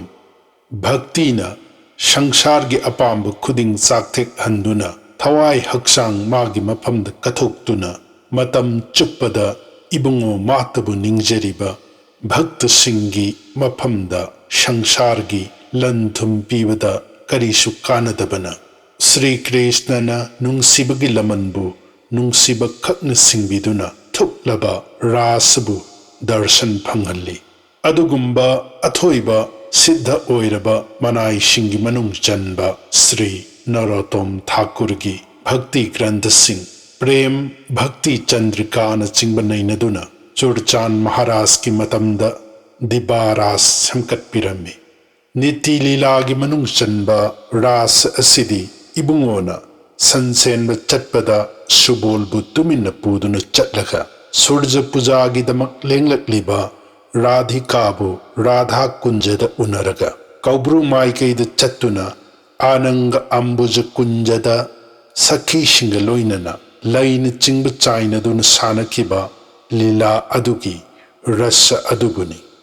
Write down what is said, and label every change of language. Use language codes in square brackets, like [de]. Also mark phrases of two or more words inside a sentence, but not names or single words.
[mni] Bhaktina sangsargi apamba khuding sakthek handuna thawai haksang magi maphamda kathoktuna matam chuppada ibungo matabu ningjariba Bhakta Singhi maphamda sangsargi lanthum pibada karishu kanadabana. Sri Krishna na nungsibagi lamanbu nungsiba khakna singbiduna thuklaba rasabu darshan phangalli. Adugumba athoiba siddha oiraba manai shingi manung chanba Sri Narottam Thakur gi Bhakti Grantha Singh Prem Bhakti Chandrika na chingba nainaduna Churchan Maharaj ki matamda Dibaras samkat pirami. Niti lila gi manung chanba ras asidi ibungona sansenba chatpada subol tuminna puduna chatlaga surja puja gi damak lenglakliba Radhikabu Radha Kunjada unaraga Kaubru Maikaida Chatuna Ananga Ambuja Kunjada Sakhi Shingaloinana Lain Chingba China Duna Sanakiba Lila Adugi Rasa Aduguni.